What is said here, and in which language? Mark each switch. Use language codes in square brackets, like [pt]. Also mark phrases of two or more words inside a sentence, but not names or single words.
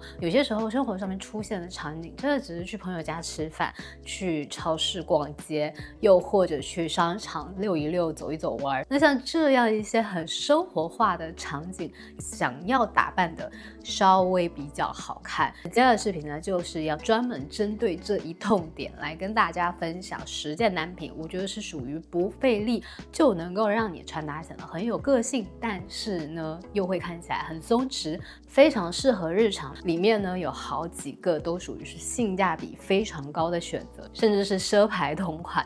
[zh] 有些時候生活上面出現的場景，真的只是去朋友家吃飯、去超市逛街，又或者去商場溜一溜、走一走玩。那像這樣一些很生活化的場景，想要打扮的稍微比較好看。今天的視頻呢，就是要專門針對這一痛點來跟大家分享10件單品，我覺得是屬於不費力就能夠讓你穿搭顯得很有個性，但是呢又会看起來很鬆弛，非常適合日常。裡面呢有好幾個都屬於是性價比非常高的選擇，甚至是奢牌同款。